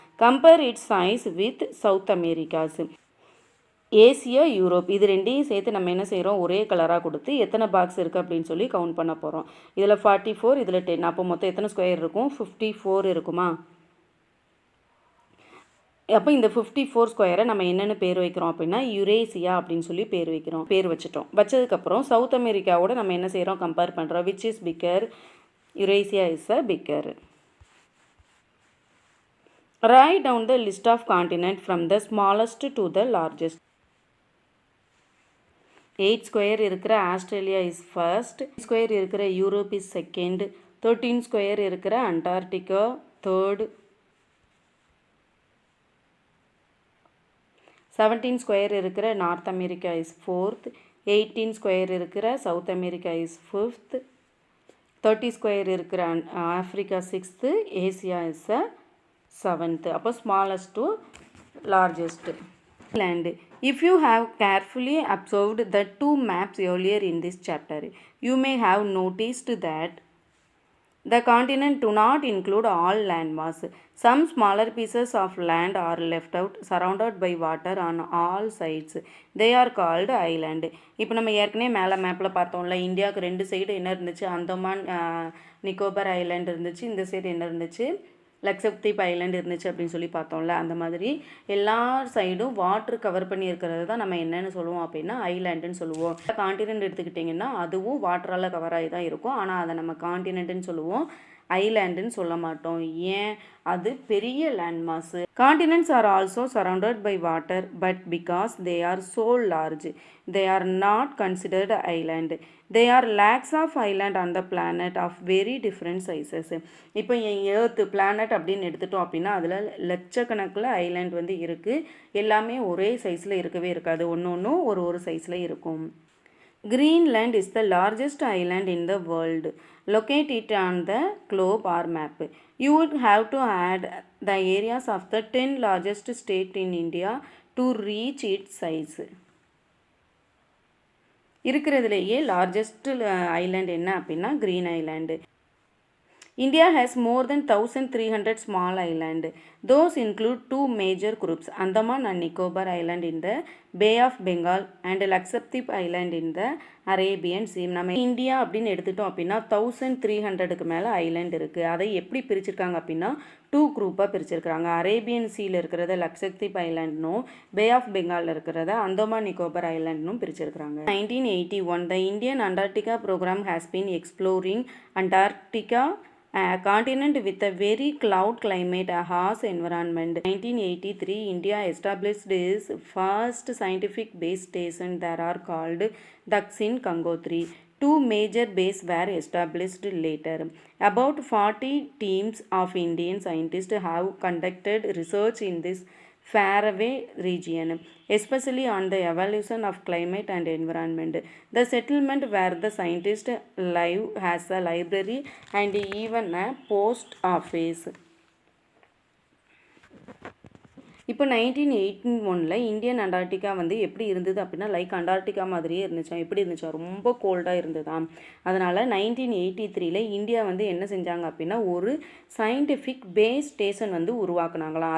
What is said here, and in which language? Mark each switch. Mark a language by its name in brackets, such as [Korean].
[English] Compare its size with South America's. [Tamil] Asia Europe இது ரெண்டையும் சேர்த்து நம்ம என்ன செய்கிறோம்? ஒரே கலராக கொடுத்து எத்தனை பாக்ஸ் இருக்குது அப்படின்னு சொல்லி கவுண்ட் பண்ண போகிறோம். இதில் 44, இதில் 10. அப்போ மொத்தம் எத்தனை ஸ்கொயர் இருக்கும்? 54 இருக்குமா? அப்போ இந்த 54 ஸ்கொயரை நம்ம என்னென்னு பேர் வைக்கிறோம் அப்படின்னா யுரேசியா அப்படின்னு சொல்லி பேர் வச்சுட்டோம். வச்சதுக்கப்புறம் சவுத் அமெரிக்காவோட நம்ம என்ன செய்கிறோம்? [English] compare [Tamil] பண்ணுறோம். [English] Which is bigger? Eurasia is a bigger. Write down the list of continents from the smallest to the largest. 8 square இருக்கிற Australia is first. Square இருக்கிற Europe is second. 13 square இருக்கிற Antarctica third. 17 square இருக்கிற North America is fourth. 18 square இருக்கிற South America is fifth. 30 square இருக்கிற Africa sixth. Asia is a seventh. அப்போ smallest to largest. Land. If you have carefully observed the two maps earlier in this chapter, you may have noticed that the continents do not include all landmass. Some smaller pieces of land are left out, surrounded by water on all sides. They are called island. [Tamil] இப்போ நம்ம ஏற்கனவே மேலே மேப்பில் பார்த்தோம்ல, இந்தியாவுக்கு 2 side என்ன இருந்துச்சு? Andaman Nicobar island இருந்துச்சு, இந்த சைடு என்ன இருந்துச்சு? லக்ஷத்வீப் ஐலாண்ட் இருந்துச்சு அப்படின்னு சொல்லி பார்த்தோம்ல. அந்த மாதிரி எல்லா சைடும் வாட்டர் கவர் பண்ணி இருக்கிறது தான் நம்ம என்னென்னு சொல்லுவோம் அப்படின்னா ஐலாண்டுன்னு சொல்லுவோம். காண்டினென்ட் எடுத்துக்கிட்டிங்கன்னா அதுவும் வாட்டரால் கவர் ஆகி தான் இருக்கும், ஆனால் அதை நம்ம காண்டினென்ட்னு சொல்லுவோம், ஐலாண்டுன்னு சொல்ல மாட்டோம். ஏன்? அது பெரிய landmass. [English] Continents are also surrounded by water, but because they are so large they are not considered island. They are lakhs of island on the planet of very different sizes. [Tamil] இப்போ எர்த் பிளானட் அப்படின்னு எடுத்துட்டோம் அப்படின்னா அதில் லட்சக்கணக்கில் island வந்து இருக்குது. எல்லாமே ஒரே சைஸில் இருக்கவே இருக்காது, ஒன்று ஒரு சைஸில் இருக்கும். [English] Greenland is the largest island in the world. Locate it on the globe or map. You would have to add the areas of the 10 largest states in India to reach its size. [Tamil] இருக்கிறதுலேயே largest island என்ன அப்படின்னா green island. [English] India has more than 1,300 small islands. Those include 2 major groups, Andaman and Nicobar Island in the Bay of Bengal and Lakshadweep Island in the Arabian Sea. [Tamil] நம்ம India அப்படின்னு எடுத்துட்டோம் அப்படின்னா 1,300க்கு மேலே island இருக்குது. அதை எப்படி பிரிச்சிருக்காங்க அப்படின்னா 2 குரூப்பாக பிரிச்சிருக்கிறாங்க. அரேபியன் சீயில் இருக்கிறத லக்ஷத்வீப் ஐலாண்ட்னும், பே ஆஃப் பெங்காலில் இருக்கிறத Andaman Nicobar ஐலாண்ட்னும் பிரிச்சிருக்கிறாங்க. [English] 1981 the Indian Antarctica program has been exploring Antarctica, a continent with a very cloud climate, a harsh environment. 1983 India established its first scientific base station. There are called Daksin Gangotri. 2 major bases were established later. About 40 teams of Indian scientists have conducted research in this faraway region, especially on the evolution of climate and environment. The settlement where the scientists live has a library and even a post office. [Tamil] இப்போ 1981 Indian Antarctica வந்து எப்படி இருந்தது அப்படின்னா like Antarctica மாதிரியே இருந்துச்சா. எப்படி இருந்துச்சா, ரொம்ப கோல்டாக இருந்ததாம். அதனால் 1983 இந்தியா வந்து என்ன செஞ்சாங்க அப்படின்னா ஒரு சயின்டிஃபிக் பேஸ் ஸ்டேஷன் வந்து உருவாக்குனாங்களாம்.